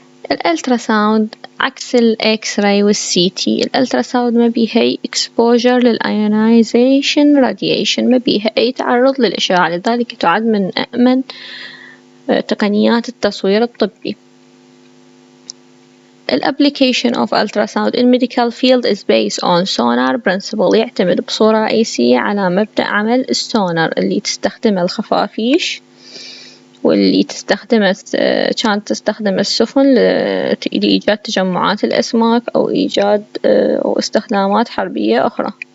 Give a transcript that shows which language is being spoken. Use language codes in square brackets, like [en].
[ar] الالتراساوند عكس الاكس راي والسي تي. الالتراساوند ما بيها أي exposure للionization radiation، ما بيها أي تعرض للإشعاع، لذلك تعد من أأمن تقنيات التصوير الطبي. [en] الapplication of ultrasound in medical field is based on sonar principle. [ar] يعتمد بصورة رئيسية على مبدأ عمل السونار اللي تستخدم الخفافيش واللي كانت تستخدم السفن لإيجاد تجمعات الأسماك أو إيجاد أو استخدامات حربية أخرى.